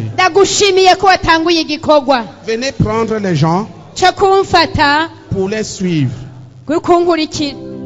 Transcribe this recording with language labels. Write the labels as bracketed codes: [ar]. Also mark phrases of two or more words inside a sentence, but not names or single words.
[rn] Ndagushimiye ko watanguye igikorwa [fr] Venez prendre les gens [rn] cyo kumfata [fr] pour les suivre. [rn] kunkurikira